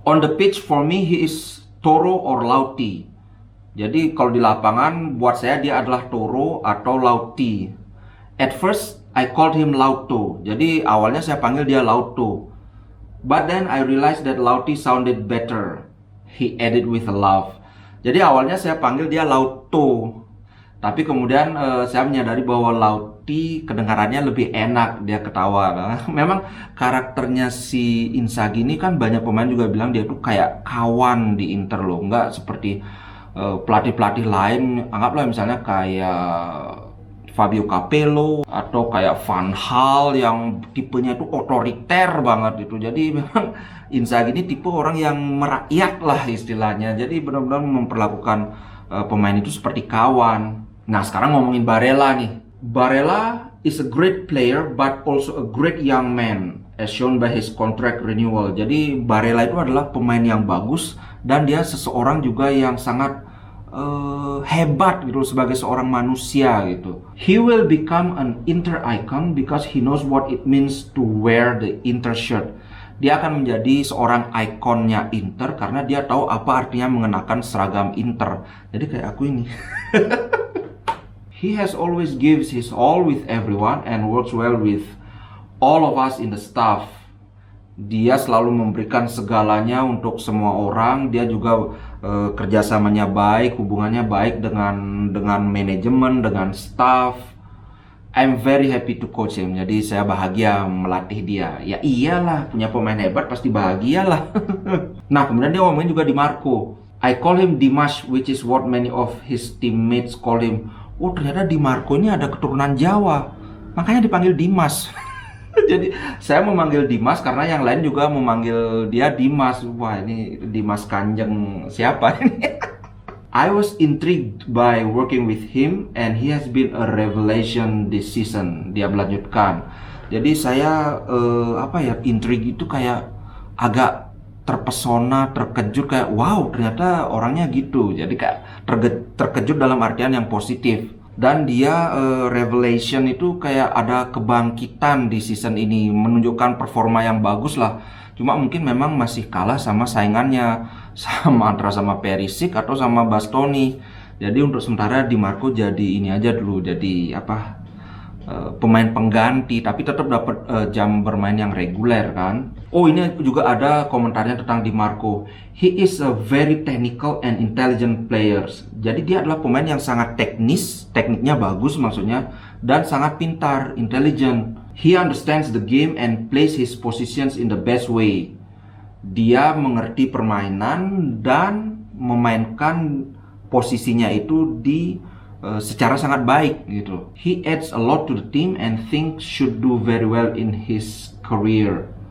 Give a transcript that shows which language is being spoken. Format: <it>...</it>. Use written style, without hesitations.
<en>On the pitch for me he is Toro or Lauti.</en> <id>Jadi kalau di lapangan buat saya dia adalah Toro atau Lauti.</id> <en>At first I called him Lauto.</en> <id>Jadi awalnya saya panggil dia Lauto.</id> <en>But then I realized that Lauti sounded better. He added with a laugh.</en> <id>Jadi awalnya saya panggil dia Lauto. Tapi kemudian saya menyadari bahwa Lauti kedengarannya lebih enak, dia ketawa. Memang karakternya si Inzaghi ini kan banyak pemain juga bilang dia tuh kayak kawan di Inter loh. Nggak seperti pelatih-pelatih lain, anggaplah misalnya kayak Fabio Capello atau kayak Van Gaal yang tipenya itu otoriter banget gitu. Jadi memang Inzaghi ini tipe orang yang merakyat lah istilahnya. Jadi benar-benar memperlakukan pemain itu seperti kawan. Nah, sekarang ngomongin Barella nih.</id> <en>Barella is a great player but also a great young man as shown by his contract renewal.</en> <id>Jadi Barella itu adalah pemain yang bagus dan dia seseorang juga yang sangat hebat gitu sebagai seorang manusia gitu.</id> <en>He will become an Inter icon because he knows what it means to wear the Inter shirt.</en> <id>Dia akan menjadi seorang ikonnya Inter karena dia tahu apa artinya mengenakan seragam Inter. Jadi kayak aku ini.</id> <en>He has always gives his all with everyone and works well with all of us in the staff.</en> <id>Dia selalu memberikan segalanya untuk semua orang. Dia juga kerjasamanya baik, hubungannya baik dengan manajemen, dengan staff.</id> <en>I'm very happy to coach him.</en> <id>Jadi saya bahagia melatih dia. Ya iyalah, punya pemain hebat pasti bahagialah. Nah, kemudian dia ngomongin juga Di Marco.</id> <en>I call him Dimas, which is what many of his teammates call him.</en> <id>Oh, ternyata Di Marco ini ada keturunan Jawa. Makanya dipanggil Dimas. Jadi saya memanggil Dimas karena yang lain juga memanggil dia Dimas. Wah, ini Dimas Kanjeng siapa ini?</id> <en>I was intrigued by working with him and he has been a revelation this season.</en> <id>Dia melanjutkan. Jadi saya intrigue itu kayak agak terpesona, terkejut kayak wow, ternyata orangnya gitu. Jadi kayak terkejut dalam artian yang positif. Dan dia revelation itu kayak ada kebangkitan di season ini, menunjukkan performa yang bagus lah. Cuma mungkin memang masih kalah sama saingannya, antara sama Perisic atau sama Bastoni. Jadi untuk sementara Di Marco jadi ini aja dulu, jadi pemain pengganti, tapi tetap dapat jam bermain yang reguler kan. Oh, ini juga ada komentarnya tentang Di Marco.</id> <en>He is a very technical and intelligent player.</en> <id>Jadi dia adalah pemain yang sangat teknis, tekniknya bagus maksudnya, dan sangat pintar, intelligent.</id> <en>He understands the game and plays his positions in the best way.</en> <id>Dia mengerti permainan dan memainkan posisinya itu secara sangat baik gitu.</id> <en>He adds a lot to the team and thinks should do very well in his career.</en>